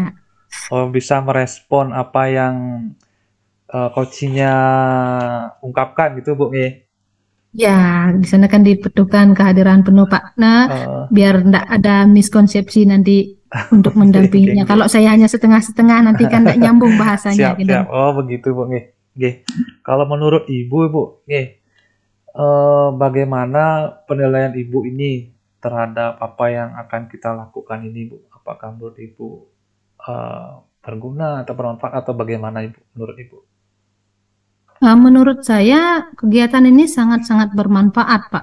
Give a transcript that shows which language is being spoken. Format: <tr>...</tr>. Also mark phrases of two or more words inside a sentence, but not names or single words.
<id>Oh, bisa merespon apa yang coachingnya ungkapkan gitu Bu. Ya, di sana kan dibutuhkan kehadiran penuh Pak. Nah, Eh, biar tidak ada miskonsepsi nanti untuk Oke, mendampinginya. oke. Kalau saya hanya setengah-setengah nanti kan tidak nyambung bahasanya Siap, gitu. siap. Oh, begitu,</id> <jv>Bu, nggih. Nggih.</jv> <id>Kalau menurut Ibu, Bu, nggih, bagaimana penilaian Ibu ini terhadap apa yang akan kita lakukan ini, Bu? Apakah menurut Ibu eh, berguna atau bermanfaat atau bagaimana Ibu menurut Ibu? Menurut saya kegiatan ini sangat-sangat bermanfaat Pak.</id>